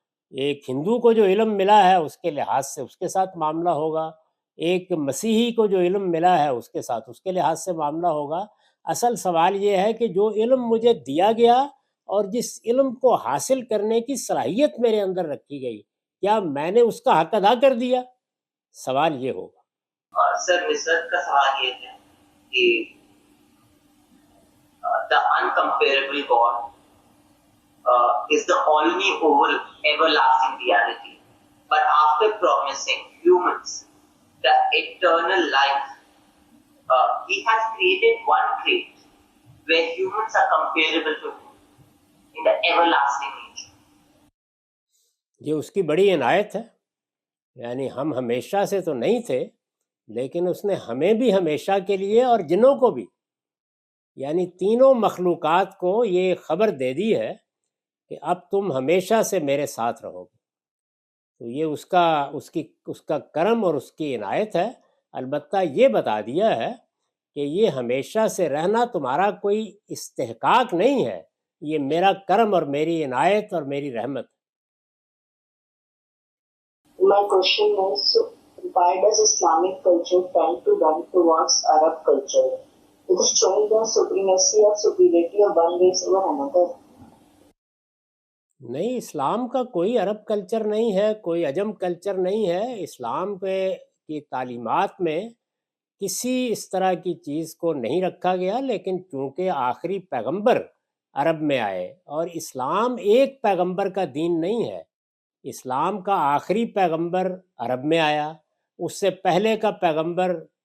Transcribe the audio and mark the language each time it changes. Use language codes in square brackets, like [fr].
[ur] ایک ہندو کو جو علم ملا ہے اس کے لحاظ سے اس کے ساتھ معاملہ ہوگا، ایک مسیحی کو جو علم ملا ہے اس کے ساتھ اس کے لحاظ سے معاملہ ہوگا۔ اصل سوال یہ ہے کہ جو علم مجھے دیا گیا اور جس علم کو حاصل کرنے کی صلاحیت میرے اندر رکھی گئی، کیا میں نے اس کا حق ادا کر دیا؟ سوال یہ ہوگا۔ سر نصرت کا سوال یہ ہے کہ [en] the uncomparable God is the only everlasting reality. But after promising humans the eternal life, He has created one trait where humans are comparable to Him in the everlasting nature. [ur] یہ اس کی بڑی عنایت ہے، یعنی ہم ہمیشہ سے تو نہیں تھے، لیکن اس نے ہمیں بھی ہمیشہ کے لیے اور جنوں کو بھی، یعنی تینوں مخلوقات کو یہ خبر دے دی ہے کہ اب تم ہمیشہ سے میرے ساتھ رہو گے۔ تو یہ اس کا کرم اور اس کی عنایت ہے۔ البتہ یہ بتا دیا ہے کہ یہ ہمیشہ سے رہنا تمہارا کوئی استحقاق نہیں ہے، یہ میرا کرم اور میری عنایت اور میری رحمت ہے۔ [en] My question is, why does Islamic culture tend to run towards Arab culture? It is showing the supremacy or superiority of one race over another. [ur] نہیں، اسلام کا کوئی عرب کلچر نہیں ہے، کوئی عجم کلچر نہیں ہے۔ اسلام کی تعلیمات میں کسی اس طرح کی چیز کو نہیں رکھا گیا، لیکن چونکہ آخری پیغمبر عرب میں آئے اور اسلام ایک پیغمبر کا دین نہیں ہے، اسلام کا آخری پیغمبر عرب میں آیا، اس سے پہلے کا پیغمبر